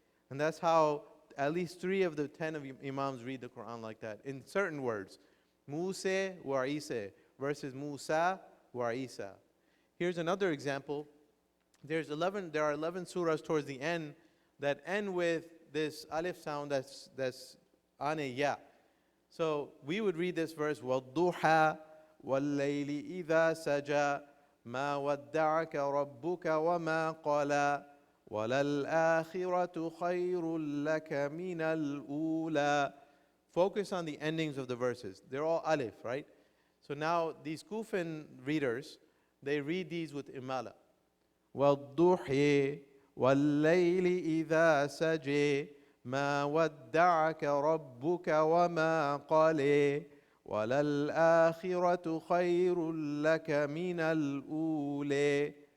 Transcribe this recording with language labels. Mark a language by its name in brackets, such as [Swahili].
[English] And that's how at least 3 of the 10 of Imams read the Quran like that, in certain words. Musa wa Isa versus Musa wa Isa. Here's another example. There are 11 surahs towards the end that end with this alif sound that's on a ya. So we would read this verse, [Arabic] وَالضُّحَى وَاللَّيْلِ إِذَا سَجَى مَا وَدَّعَكَ رَبُّكَ وَمَا قَلَى وَلَلْآخِرَةُ خَيْرٌ لَكَ مِنَ الْأُولَى. [English] Focus on the endings of the verses. They're all alif, right? So now these Kufan readers, they read these with imala. [Arabic] وَالضُّحِى وَاللَّيْلِ إِذَا سَجَى مَا وَدَّعَكَ رَبُّكَ وَمَا قَلَى وَلَلْآخِرَةُ خَيْرٌ لَكَ مِنَ الْأُولَى.